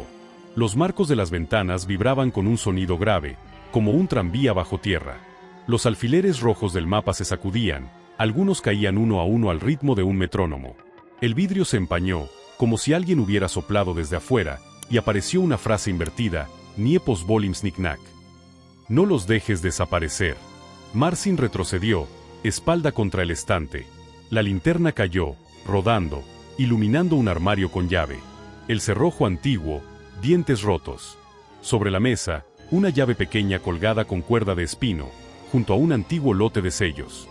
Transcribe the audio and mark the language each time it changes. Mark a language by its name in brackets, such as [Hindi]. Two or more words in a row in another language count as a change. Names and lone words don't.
[Spanish] Los marcos de las ventanas vibraban con un sonido grave, como un tranvía bajo tierra. Los alfileres rojos del mapa se sacudían, algunos caían uno a uno al ritmo de un metrónomo. El vidrio se empañó, como si alguien hubiera soplado desde afuera, y apareció una frase invertida, [Polish] Nie pozwolim zniknąć. [Spanish] No los dejes desaparecer. Marcin retrocedió, espalda contra el estante. La linterna cayó, rodando, iluminando un armario con llave. El cerrojo antiguo, dientes rotos. Sobre la mesa, una llave pequeña colgada con cuerda de espino, junto a un antiguo lote de sellos.